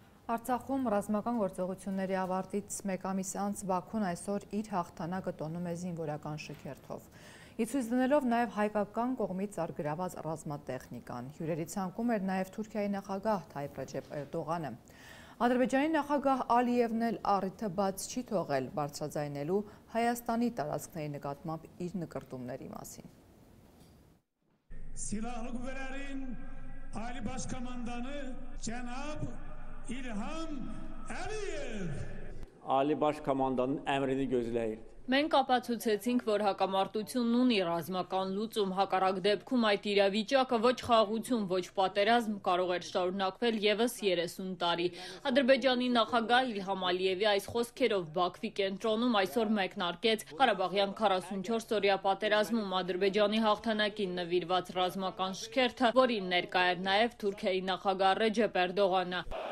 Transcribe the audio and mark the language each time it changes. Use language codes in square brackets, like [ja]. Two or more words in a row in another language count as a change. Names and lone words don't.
[hy] Արցախում ռազմական գործողությունների ավարտից մեկ ամիս անց Բաքուն այսօր իր հաղթանակը տոնում է զինվորական շքերթով։ Իցույց դնելով նաև հայկական կողմից արգրաված ռազմատեխնիկան։ Հյուրերի ցանկում էր նաև Թուրքիայի նախագահ Թայիպ Ռեջեփ Էրդողանը։ Ադրբեջանի նախագահ Ալիևն էլ առիթը բաց չի թողել բարձրաձայնելու Հայաստանի տարածքների նկատմամբ իր նկրտումների մասին։ [az] Silahlı Kuvvetlerin Ali Başkomandanı Cenab İlham Əliyev. Ali Başkomandanın əmrini gözləyir. [hy] Մենք ապացուցեցինք, որ հակամարտությունն ունի ռազմական լուծում, հակառակ դեպքում այդ իրավիճակը ոչ խաղաղություն, ոչ պատերազմ կարող էր շարունակվել ևս 30 տարի։ Ադրբեջանի նախագահ Իլհամ Ալիևի այս խոսքերով Բաքվի կենտրոնում այսօր մեկնարկեց Ղարաբաղյան 44-օրյա պատերազմում Ադրբեջանի հաղթանակին նվիրված ռազմական շքերթը, որին ներկա էր նաև Թուրքիայի նախագահ Ռեջեփ Էրդողանը։